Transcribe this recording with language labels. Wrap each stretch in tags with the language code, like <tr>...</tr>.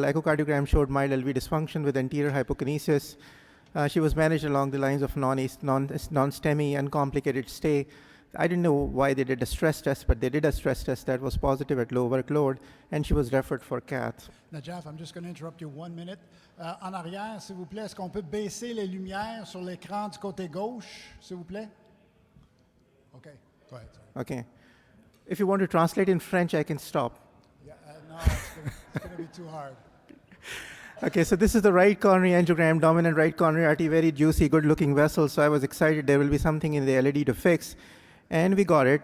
<en>Echocardiogram showed mild LV dysfunction with anterior hypokinesis. She was managed along the lines of non-STEMI, uncomplicated stay. I didn't know why they did a stress test, but they did a stress test that was positive at low workload, and she was referred for cath. Najaf, I'm just going to interrupt you 1 minute.</en> <fr>En arrière, s'il vous plaît, est-ce qu'on peut baisser les lumières sur l'écran du côté gauche, s'il vous plaît?</fr> <en>Okay, go ahead. Sorry. Okay. If you want to translate in French, I can stop. Yeah, no, it's going to be too hard. Okay, so this is the right coronary angiogram, dominant right coronary artery, very juicy, good-looking vessel. So I was excited there will be something in the LED to fix. And we got it.</en>